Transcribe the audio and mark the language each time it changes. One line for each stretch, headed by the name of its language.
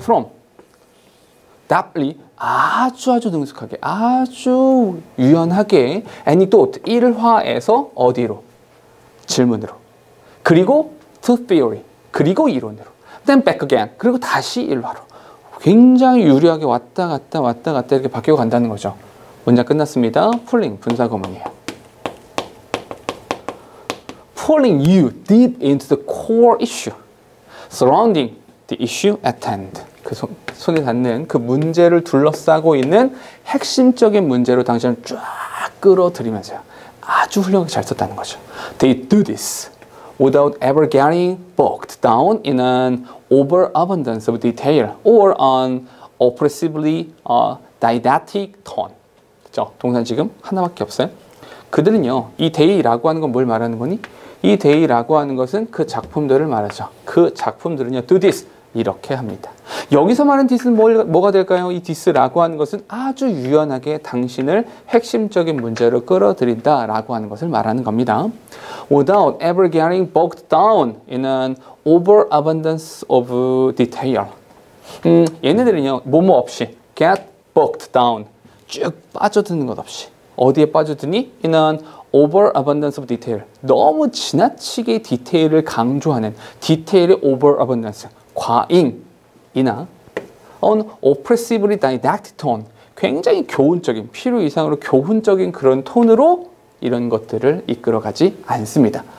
English: from, rapidly,
Korean: 아주 능숙하게, 아주 유연하게
English: anecdote,
Korean: 일화에서 어디로? 질문으로. 그리고
English: to theory,
Korean: 그리고 이론으로.
English: then back again,
Korean: 그리고 다시 일화로. 굉장히 유리하게 왔다 갔다 이렇게 바뀌어 간다는 거죠. 문장 끝났습니다. pulling, 분사구문이에요.
English: pulling you deep into the core issue surrounding the issue at hand.
Korean: 그 손에 닿는 그 문제를 둘러싸고 있는 핵심적인 문제로 당신을 쫙 끌어들이면서요. 아주 훌륭하게 잘 썼다는 거죠.
English: They do this without ever getting bogged down in an overabundance of detail or an oppressively didactic tone.
Korean: 그렇죠? 동사는 지금 하나밖에 없어요. 그들은요, 이 day라고 하는 건 뭘 말하는 거니? 이 day라고 하는 것은 그 작품들을 말하죠. 그 작품들은요,
English: do this.
Korean: 이렇게 합니다. 여기서 말하는 this는 뭐가 될까요? 이 this라고 하는 것은 아주 유연하게 당신을 핵심적인 문제로 끌어들인다 라고 하는 것을 말하는 겁니다.
English: Without ever getting bogged down in an overabundance of detail.
Korean: 얘네들은요, 뭐뭐 없이
English: get bogged down.
Korean: 쭉 빠져드는 것 없이. 어디에 빠져드니?
English: In an overabundance of detail.
Korean: 너무 지나치게 디테일을 강조하는 디테일의
English: overabundance.
Korean: 과잉이나
English: on oppressively didactic tone,
Korean: 굉장히 교훈적인, 필요 이상으로 교훈적인 그런 톤으로 이런 것들을 이끌어가지 않습니다.